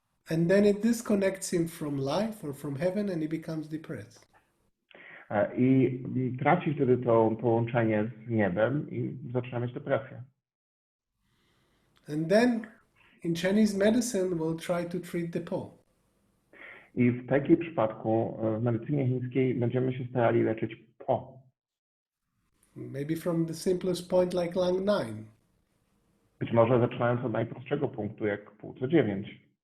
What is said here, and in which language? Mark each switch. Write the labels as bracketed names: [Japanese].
[English] And then it disconnects him from life or from heaven and he becomes depressed. [Polish] I traci wtedy to połączenie z niebem i zaczyna mieć depresję. [English] And then in Chinese medicine we'll try to treat the po. [Polish] I w takim przypadku w medycynie chińskiej będziemy się starali leczyć po. [English] Maybe from the simplest point like lung 9. [Polish] Być może zaczynając od najprostszego punktu, jak płuco 9.